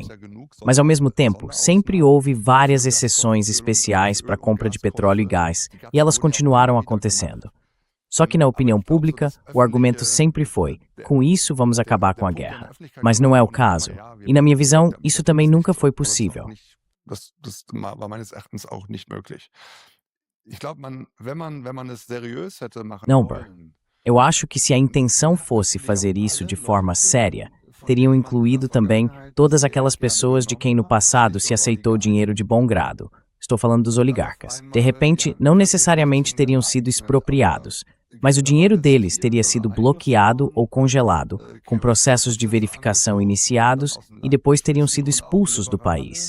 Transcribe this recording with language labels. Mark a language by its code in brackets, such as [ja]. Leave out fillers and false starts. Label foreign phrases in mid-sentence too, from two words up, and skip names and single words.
[pt] Mas, ao mesmo tempo, sempre houve várias exceções especiais para a compra de petróleo e gás, e elas continuaram acontecendo. Só que na opinião pública, o argumento sempre foi: com isso vamos acabar com a guerra. Mas não é o caso. E na minha visão, isso também nunca foi possível. [de] Das war meines Erachtens auch nicht möglich. Ich glaube, wenn man es hätte machen [pt] Não, Burr. Eu acho que se a intenção fosse fazer isso de forma séria, teriam incluído também todas aquelas pessoas de quem no passado se aceitou dinheiro de bom grado. Estou falando dos oligarcas. De repente, não necessariamente teriam sido expropriados, mas o dinheiro deles teria sido bloqueado ou congelado, com processos de verificação iniciados e depois teriam sido expulsos do país.